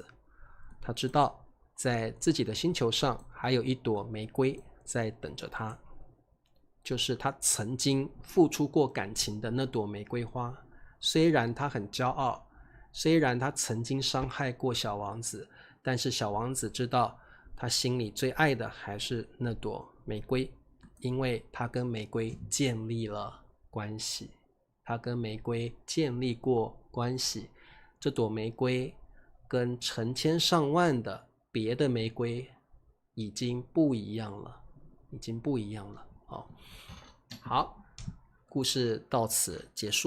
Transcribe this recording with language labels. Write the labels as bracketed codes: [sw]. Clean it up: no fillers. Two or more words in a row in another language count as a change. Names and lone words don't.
[zh] 他知道在自己的星球上還有一朵玫瑰在等着他，就是他曾經付出過感情的那朵玫瑰花。雖然他很驕傲，雖然他曾經傷害過小王子，但是小王子知道他心裡最愛的還是那朵玫瑰，因為他跟玫瑰建立了關係。他跟玫瑰建立過關係，這朵玫瑰跟成千上萬的別的玫瑰已經不一樣了，已經不一樣了。好，故事到此結束。